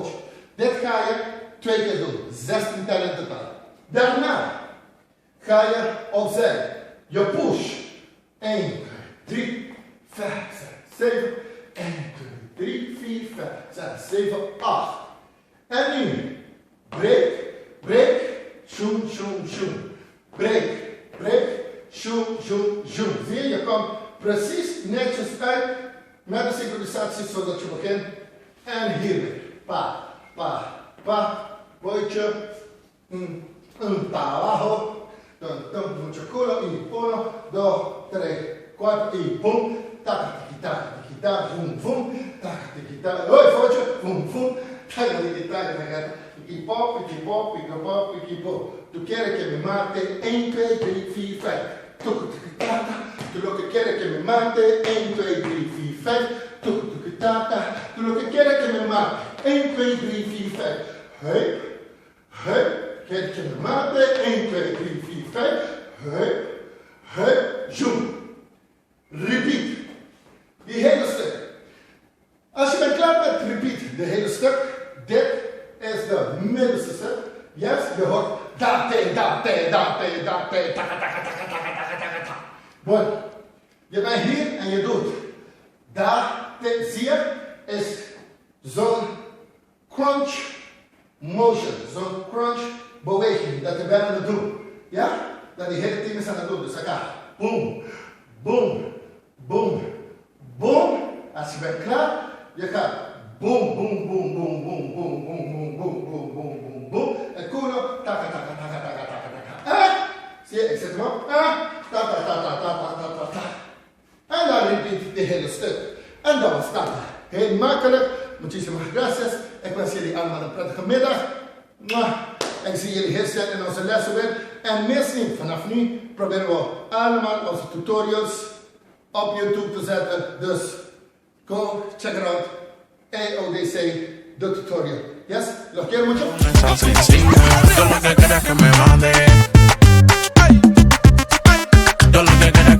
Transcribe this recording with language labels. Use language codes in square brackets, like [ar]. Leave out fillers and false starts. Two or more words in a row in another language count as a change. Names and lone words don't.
[nl] Dit ga je 2 keer doen. 16 tellen in totaal. Daarna ga je opzij. Je push. 1, 2, 3, 5, 6, 7. 1, 2, 3, 4, 5, 6, 7, 8. En nu. Break, break, zoom, zoom, zoom. Break, break, zoom, zoom, zoom. Zie je, je komt precies netjes uit met de synchronisatie zodat je begint. En hier weer. Pa, pa, pa, bootje. [es] Un pa abajo. [nl] Dan moet je culo y 1, 2, 3, 4 y boom. Taka, tiki, taka, tiki, taka, boom, boom. Taka, tiki, taka. Hoi, voetje. Boom, boom. Taka, tiki, taka, taka. Piki pop, piki pop, piki pop, piki pop. Toekeer met mate 1, 2, 3, 4, 5. Tukutaka, tukutaka met mate 1, 2, 3, 4, 5. Tukutaka, tukutaka met mate 1, 2, 3, 4, 5. Heup, heup, Kijk je naar mate. 1, 2, 3, 4, 5. Hup, hup, zoom. Repeat. Die hele stuk. Als je bent klaar met repeat, de hele stuk, dit is de middelste stuk. Yes, je hoort da, te, da, te, da, te, da, te, taka, taka, taka, taka, taka, taka, taka. Mooi. Je bent hier en je doet da, te, zie je, is zo'n [en] crunch motion, [nl] zo'n crunch beweging dat je bent aan het doen. Ja? Dat die hele team is aan het doen. Dus dat gaat boom, boom, boom, boom. Als je bent klaar, je gaat boom, boom, boom, boom, boom, boom, boom, boom, boom, boom, boom, boom, boom. En koelo, taka, taka, taka, taka, taka, taka. Zie je, ik zet hem op. Ta, ta, ta, ta, ta, ta, ta, ta. En dan repeat de hele stuk. En dan was Tata. Heel makkelijk. [es] Muchísimas gracias. [nl] Ik wens jullie allemaal een prettige middag. En ik zie jullie heel snel in onze lessen weer. En mis niet, vanaf nu proberen we allemaal onze tutorials op YouTube te zetten. [en] Dus go, check it out. [es] EODC, de tutorial. Yes? Los quiero mucho. Todo lo que quieras que me mande. Yo lo que